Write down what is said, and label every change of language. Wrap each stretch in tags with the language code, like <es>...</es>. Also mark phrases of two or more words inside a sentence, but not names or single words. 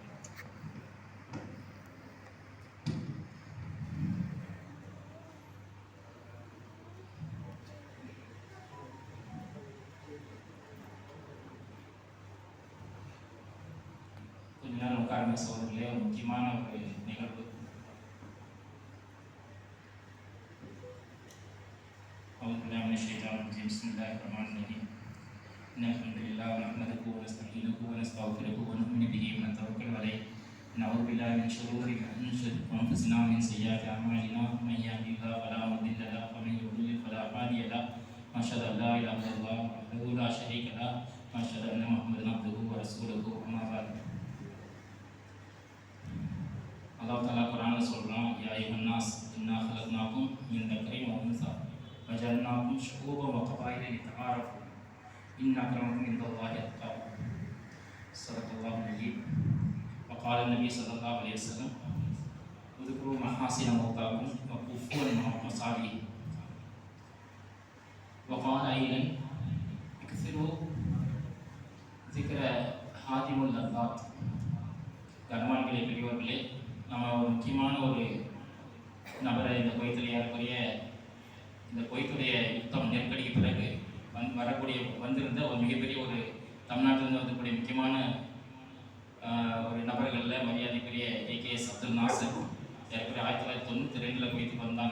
<ta>கொஞ்ச நேரம் உட்கார்ந்த சோதரிலே ஒரு முக்கியமான ஒரு நிகழ்வு.</ta> <ar>الحمد لله ونحمده ونستعينه ونستغفره ونؤمن به ونتوكل عليه. نعوذ بالله من شرور أنفسنا ومن سيئات أعمالنا. من يهده الله فلا مضل له ومن يضلل فلا هادي له. أشهد أن لا إله إلا الله وحده لا شريك له وأشهد أن محمدا عبده ورسوله. أما بعد.</ar> <ta>அல்லாஹ் தஆலா குர்ஆன் சொல்றான்,</ta> <ar>يا أيها الناس إنا خلقناكم من ذكر وأنثى وجعلناكم شعوبا وقبائل لتعارفوا إن أكرمكم عند الله أتقاكم. صدق الله العظيم. وقال النبي صلى الله عليه وسلم اذكروا محاسن موتاكم وكفوا عن مصالحهم. وقال أيضا اكثروا ذكر هادم اللذات.</ar> <ta>கர்மான்களே, பெரியவர்களே, நம்ம ஒரு முக்கியமான ஒரு நபரை இந்த குவைத்தில் ஏறக்குறைய இந்த குவைத்துடைய யுத்தம் நெருக்கடிக்கு பிறகு வந்திருந்த ஒரு மிகப்பெரிய ஒரு தமிழ்நாட்டிலிருந்து வந்தக்கூடிய முக்கியமான ஒரு நபர்களில் மரியாதைக்குரிய AKS அப்துல் நாசர் ஏற்கனவே 1992 குவைத்துக்கு வந்தாங்க.</ta>